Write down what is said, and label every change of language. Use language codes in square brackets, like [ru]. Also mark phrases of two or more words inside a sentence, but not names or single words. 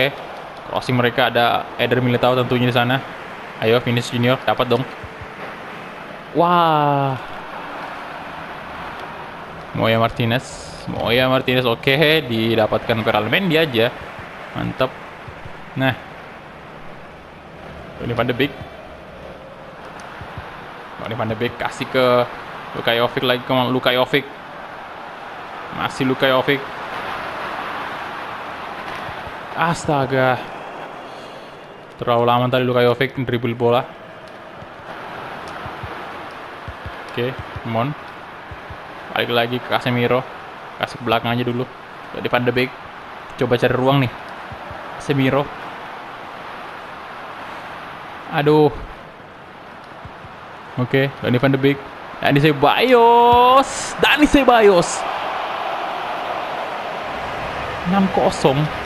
[id] Crossing mereka, ada Eder Militao tentunya di sana. Ayo, Vinicius Junior, dapat dong. Wah. Moya Martinez, oke, didapatkan Peralmen dia aja. Mantap. Nah. Donny van de Beek. Donny van de Beek kasih ke Lukajovic lagi, ke Lukajovic. Masih Lukajovic. Astaga. Terlalu lama tadi Lukajovic dribble bola. Oke, [en] come on. [id] Balik lagi ke Casemiro. Kasih ke belakang aja dulu. Donny van de Beek. Coba cari ruang nih. Casemiro. Aduh. Oke, Donny van de Beek. Dani Ceballos. 6-0.